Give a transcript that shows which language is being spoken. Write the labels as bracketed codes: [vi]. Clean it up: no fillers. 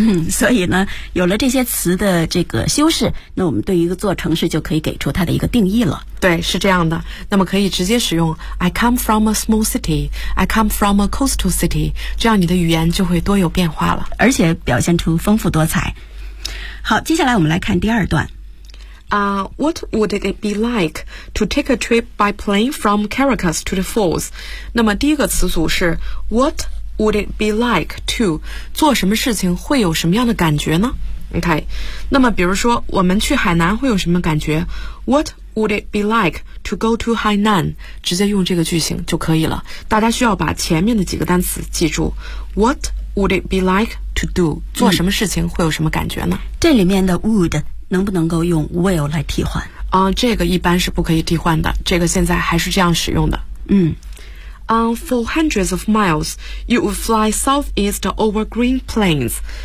[zh] 所以呢，有了这些词的这个修饰，那我们对于一座城市就可以给出它的一个定义了。对，是这样的。那么可以直接使用 [en] I come from a small city， I come from a coastal city， [zh] 这样你的语言就会多有变化了，而且表现出丰富多彩。好，接下来我们来看第二段。 [en] What would it be like to take a trip by plane from Caracas to the falls? [zh] 那么第一个词组是 [en] What would it be like to [zh] 做什么事情会有什么样的感觉呢？ OK， 那么比如说我们去海南会有什么感觉？ [en] What would it be like to go to Hainan? [zh] 直接用这个句型就可以了。大家需要把前面的几个单词记住。 [en] What would it be like to do [zh] 做什么事情会有什么感觉呢？这里面的 would能不能够用 will 来替换？这个一般是不可以替换的，这个现在还是这样使用的。 [en] For hundreds of miles, you would fly southeast over green plains.